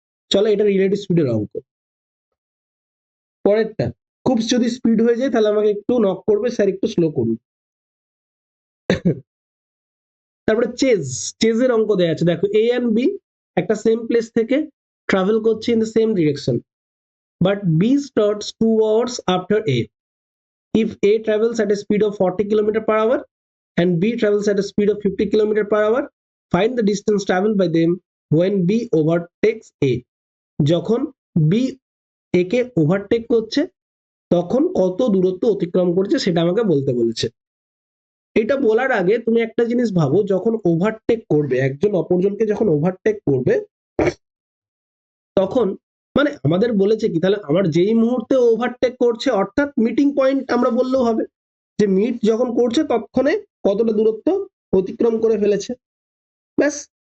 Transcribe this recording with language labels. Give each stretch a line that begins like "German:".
Bangla: চলো এটা রিলেটিভ স্পিডের অঙ্ক। পরেরটা খুব যদি স্পিড হয়ে যায় তাহলে আমাকে একটু নক করবে, স্যার একটু স্লো করুন। তারপরে চেজের অঙ্ক দেওয়া আছে, দেখো এ এন্ড বি একটা সেম প্লেস থেকে ট্রাভেল করছে
English: In the same direction, but B starts 2 hours after A. If A travels at a speed of 40 km/h and B travels at a speed of 50 km/h, find the distance traveled by them when B overtakes A.
Bangla: যখন B A K overtake করছে তখন কত দূরত্ব অতিক্রম করছে সেটা আমাকে বলতে বলেছে। এটা বলার আগে তুমি একটা জিনিস ভাবো, যখন ওভারটেক করবে, একজন অপরজনকে যখন ওভারটেক করবে তখন মানে আমাদের বলেছে কি, তাহলে আমার যেই মুহূর্তে ওভারটেক করছে অর্থাৎ মিটিং পয়েন্ট আমরা বললেও হবে, যে মিট যখন করছে তৎক্ষণে কতটা দূরত্ব অতিক্রম করে ফেলেছে, ব্যাস।